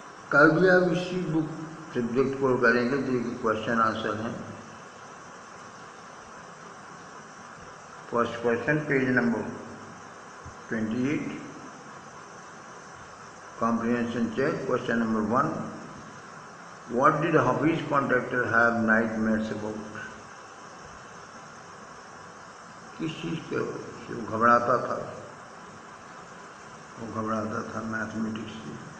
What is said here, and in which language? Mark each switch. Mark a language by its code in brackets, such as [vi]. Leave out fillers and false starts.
[hi] कल भी आप इसी बुक सब्जेक्ट को करेंगे जो कि क्वेश्चन आंसर हैं। [en] First question page number 28, comprehension check. Question number 1, what did Hafiz contractor have nightmares about? [hi] किस चीज़ के से वो घबराता था? वो घबराता था मैथमेटिक्स से।